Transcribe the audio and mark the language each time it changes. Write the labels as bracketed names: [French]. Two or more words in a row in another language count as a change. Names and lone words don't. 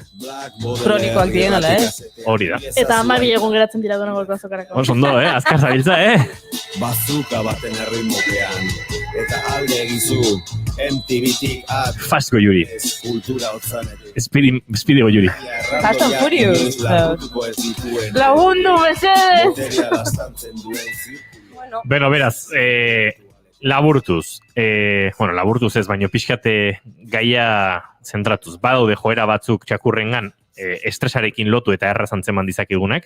[Basque] Kronikoak dien, ala ez? Hori da. Eta 12 egun geratzen dira Durangoko azokarako. Osondo, azkar zabiltza, Bazuka baten erritmopean, eta alde egizu, MTV-tik Fast Goiuri. Kultura otzanetik. Speedy Goiuri. Fast and Furious. Lagundu, mesedez! Bueno, beraz, laburtuz. Laburtuz ez, baino pixkate gaia zentratuz. Badaude joera batzuk txakurrengan estresarekin lotu eta errazantzeman dizakegunak.